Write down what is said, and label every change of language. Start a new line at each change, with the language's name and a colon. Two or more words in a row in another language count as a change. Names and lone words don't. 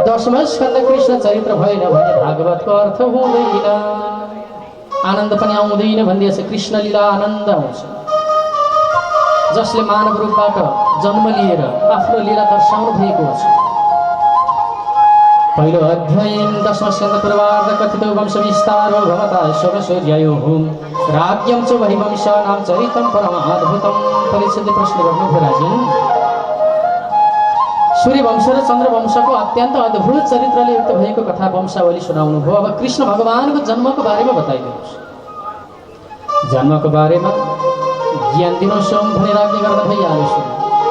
Nepali: 10औं स्कन्ध कृष्ण चरित्र भएन भने भागवतको अर्थ हुँदैन, आनन्द पनि आउँदैन भनिदिएछ। कृष्ण लीला आनन्द आउँछ, जसले मानव रूपबाट जन्म लिएर आफ्नो लीला दर्शाउनु भएको छ। पहिलो अध्याय 10औं स्कन्ध पूर्वार्ध
Sanskrit: कथित वंश विस्तारो भवता शोभसूर्ययोः राज्ञं च वैवंशानां चरितं परमाद्भुतं।
Nepali: परीक्षितले प्रश्न गर्नुभयो, राजन सूर्य वंश र चन्द्र वंशको अत्यन्त अद्भुत चरित्रले युक्त भएको कथा वंशावली सुनाउनु भयो। अब कृष्ण भगवानको जन्मको बारेमा बताइदिनुहोस्। जन्मको बारेमा ज्ञान दिनुहोस् भनी राज्ञा गर्दा भइहाल्यो।